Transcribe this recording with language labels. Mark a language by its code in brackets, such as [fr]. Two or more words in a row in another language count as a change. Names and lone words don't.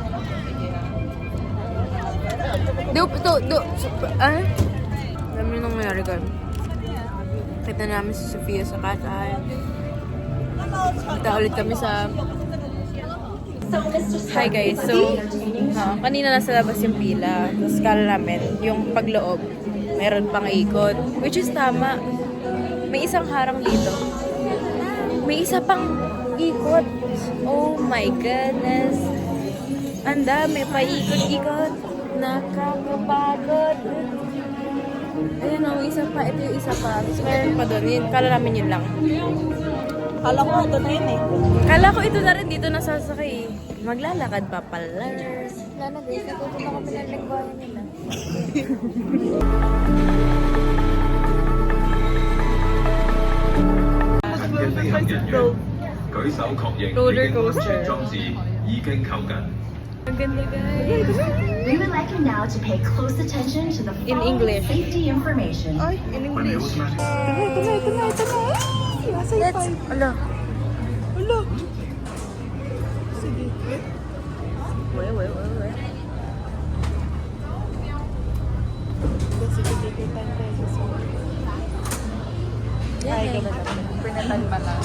[tl] Alam niyo nung nangyari ko. Kita namin si Sofia sa Katay. Kita ulit kami sa Hi guys, so kanina nasa labas yung pila. Tapos kala namin, yung pagloob, meron pang ikot. [en] Which is [tl] tama. May isang harang dito. May isa pang ikot. [en] Oh my goodness. [tl] Ang dami pa ikot-ikot. Nakakapagod. Ayun o, isa pa. Ito yung isa pa. Tapos meron pa doon. Yun, kala namin yun lang. Kala ko ito na yun eh. Kala ko ito na rin dito nasasakay. Maglalakad pa pala. Sana guys, natutunan kami ng lingwahe nila. [zh] 舉手確認 [en] Roller [zh] 已經安 [en] coaster. [zh] 全裝置已經扣緊。 [tl] Ang ganda guys. [en] We would like you now to pay close attention to the In following English. safety information. [tl] Ay, [en] in English. [tl] Automatic. Ito na. Ay, nasa Let's, ala. Hala. Sige. Wait. Sige, sige, 10 pesos. Ay, ganun na. Pinatan pa lang.